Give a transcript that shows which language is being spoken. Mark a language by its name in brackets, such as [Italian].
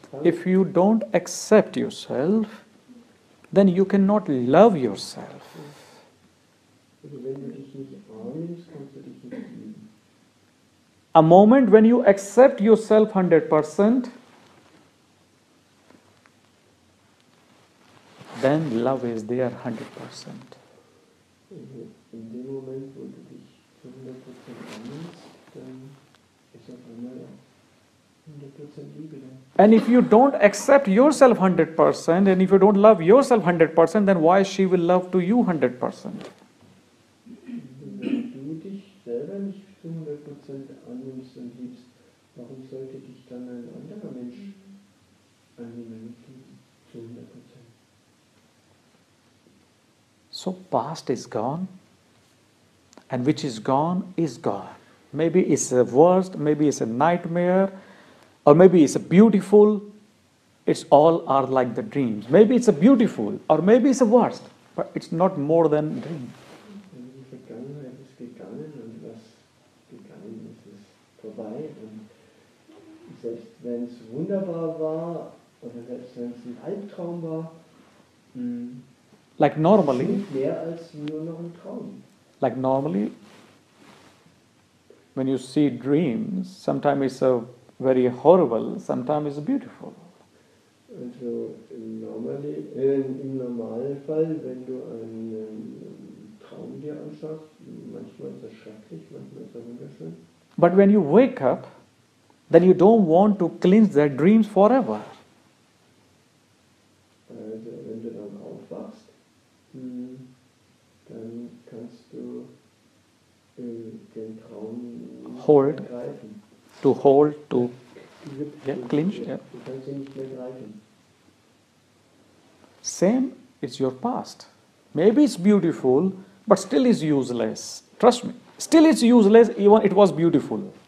[English] If you don't accept yourself, then you cannot love yourself. [German] also wenn du dich nicht annimmst, kannst du dich nicht lieben. [English] A moment when you accept yourself 100%, then love is there 100%. [German] Also in dem Moment, wo du dich zu 100% annimmst, dann ist auf einmal 100% Liebe da. [English] And if you don't accept yourself 100%, and if you don't love yourself 100%, then why she will love to you 100%? [German] Wenn du dich selber nicht zu 100% annimmst und liebst, warum sollte dich dann ein anderer Mensch annehmen und lieben zu 100%? [English] So past is gone, and which is gone is gone. Maybe it's the worst, maybe it's a nightmare, or maybe it's a beautiful. It's all are like the dreams. Maybe it's a beautiful, or maybe it's a worst, but it's not more than dream. [German] Die Vergangenheit ist gegangen und was gegangen ist, ist vorbei. Und selbst wenn es wunderbar war oder selbst wenn es ein Albtraum war, [English] Like normally, [German] nicht mehr als nur noch ein Traum. [English] like normally, when you see dreams, sometimes it's a very horrible, sometimes it's beautiful. [German] Also im Normalfall, wenn du einen Traum dir anschaust, manchmal ist er schrecklich, manchmal ist er wunderschön. [English] But when you wake up, then you don't want to cleanse their dreams forever. [German] Also wenn du dann aufwachst, dann kannst du den Traum nicht [English] Hold. [German] mehr greifen. [English] To hold, to [German] Ja, [English] clinch, yeah. [German] Du kannst ihn nicht mehr greifen. [English] Same, it's your past. Maybe it's beautiful, but still is useless. Trust me. Still it's useless, even it was beautiful.